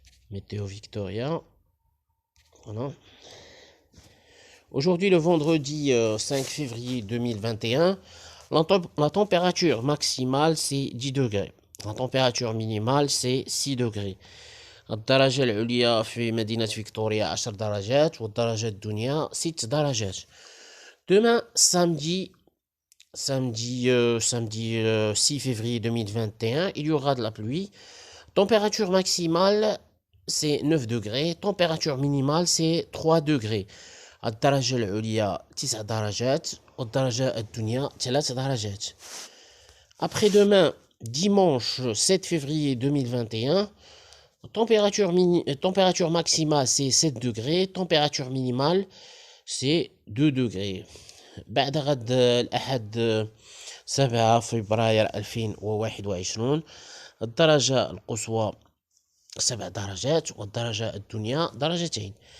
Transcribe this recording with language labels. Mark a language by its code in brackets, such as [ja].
[fr] Météo Victoria. Voilà. Aujourd'hui, le vendredi 5 février 2021, la température maximale, c'est 10 degrés. La température minimale, c'est 6 degrés. [ar] الدرجة العليا في مدينة فيكتوريا 10 درجات والدرجة الدنيا 6 درجات. [fr] Demain, samedi 6 février 2021, il y aura de la pluie. Température maximale, c'est 9 degrés. Température minimale, c'est 3 degrés. [ar] الدرجة العليا 9 درجات والدرجة الدنيا 3 درجات. [fr] Après-demain, dimanche 7 février 2021, température maximale, c'est 7 degrés. Température minimale, c'est 2 degrés. [ar] بعد غد الأحد 7 فبراير 2021 الدرجة القصوى 7 درجات والدرجة الدنيا درجتين.